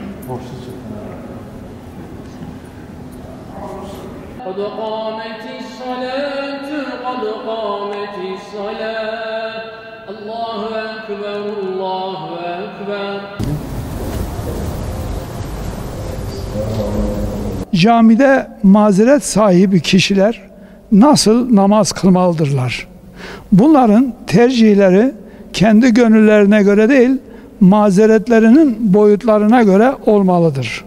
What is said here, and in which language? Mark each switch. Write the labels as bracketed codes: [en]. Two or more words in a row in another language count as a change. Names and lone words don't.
[ar] قد قامت الصلاة قد قامت الصلاة الله أكبر الله أكبر. [tr] Camide mazeret sahibi kişiler nasıl namaz kılmalıdırlar? Bunların tercihleri kendi gönüllerine göre değil, mazeretlerinin boyutlarına göre olmalıdır.